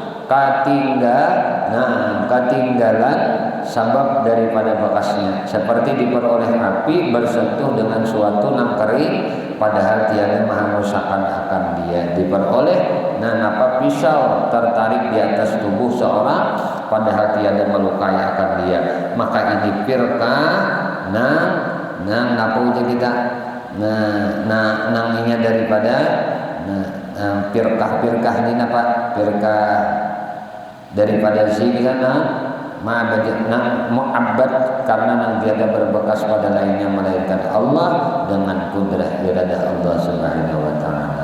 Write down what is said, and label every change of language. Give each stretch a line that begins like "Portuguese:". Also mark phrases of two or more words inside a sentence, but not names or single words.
Malay: ketinggalan sabab daripada bekasnya, seperti diperoleh api bersentuh dengan suatu nang kering, padahal tiada menghanguskan akan dia. Diperoleh apa pisau tertarik di atas tubuh seorang, padahal tiada melukai akan dia. Maka ini firqah nang apa ujar kita? Nangnya daripada firqah ini apa? Firqah daripada sini sana mu'abbad karena nang tiada berbekas pada lainnya melainkan Allah dengan kudrah iradah Allah Subhanahu wa taala.